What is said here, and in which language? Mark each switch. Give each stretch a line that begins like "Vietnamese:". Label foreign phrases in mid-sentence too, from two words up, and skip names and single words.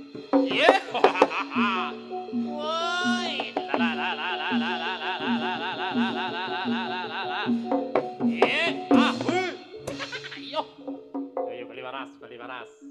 Indonesian: Iya. Woi. La la la la la la la la la la la la la la la la la la la. Iya. Ah. Ayo. Ayo beli panas, beli panas.